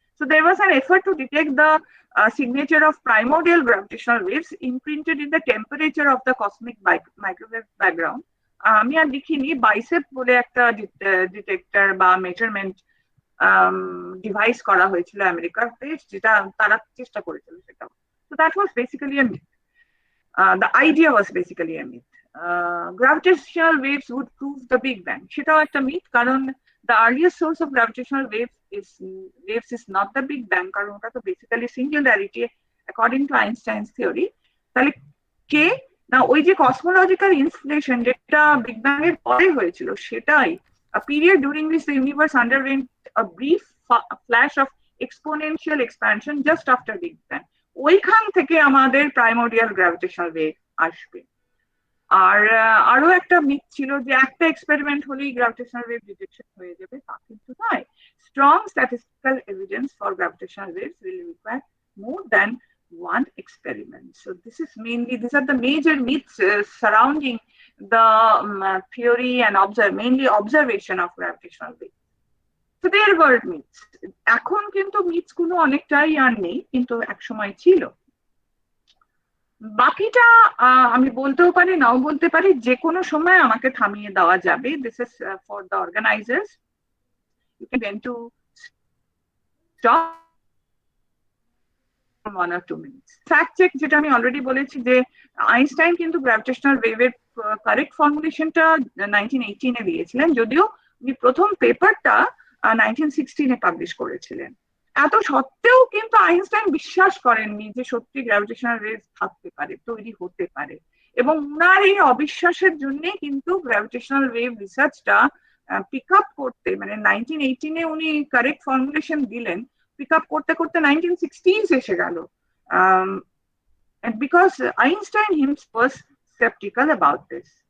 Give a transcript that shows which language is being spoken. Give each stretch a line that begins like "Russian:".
English: So there was an effort to detect the signature of primordial gravitational waves imprinted in the temperature of the cosmic microwave background.
Bangla: আমি আর দেখিনি, bicep বলে একটা detector বা measurement device করা হয়েছিল আমেরিকাতে, যেটা তারা চেষ্টা করেছিল সেটা।
English: So that was basically a myth. The idea was basically a myth. Gravitational waves would prove the Big Bang.
Bangla: সেটাও একটা myth, কারণ
English: the earliest source of gravitational waves is not the Big Bang,
Bangla: কারণ ওটা তো
English: basically singularity according to Einstein's theory.
Bangla: তাহলে কে না, ওই যে cosmological inflation যেটা বিগ ব্যাং এর পরে হয়েছিল সেটাই,
English: a period during which the universe underwent a brief flash of exponential expansion just after Big Bang,
Bangla: ওইখান থেকে আমাদের প্রাইমোডিয়াল গ্র্যাভিটেশনাল ওয়েভ আসবে। আর আরো একটা মিথ ছিল যে একটা এক্সপেরিমেন্ট হলেই গ্র্যাভিটেশনাল ওয়েভ ডিটেকশন হয়ে যাবে, তা কিন্তু নয়।
English: Strong statistical evidence for gravitational waves will require more than one experiment. So these are the major myths surrounding the theory and mainly observation of gravitational waves. So there were myths.
Bangla: এখন কিন্তু myths গুলো অনেকটাই আর নেই, কিন্তু একসময় ছিল। বাকিটা আমি বলতেও পারি নাও বলতে পারি, যে কোনো সময় আমাকে থামিয়ে দেওয়া যাবে।
English: This is for the organizers. You can then to stop 1 or 2 minutes.
Bangla: Fact check যেটা আমি অলরেডি বলেছি, যে আইনস্টাইন কিন্তু গ্র্যাভিটেশনাল ওয়েভের কারেক্ট ফর্মুলেশনটা 1918 এ দিয়েছিলেন, যদিও উনি প্রথম পেপারটা 1916 এ পাবলিশ করেছিলেন। এত সত্ত্বেও কিন্তু আইনস্টাইন বিশ্বাস করেননি যে সত্যি গ্র্যাভিটেশনাল ওয়েভ থাকতে পারে, তৈরি হতে পারে, এবং উনার এই অবিশ্বাসের জন্য কিন্তু গ্র্যাভিটেশনাল ওয়েভ রিসার্চটা পিক আপ করতে, মানে 1918 এ উনি কারেক্ট ফর্মুলেশন দিলেন, pick up করতে করতে 1960s এসে গেল,
English: and because Einstein himself was skeptical about this.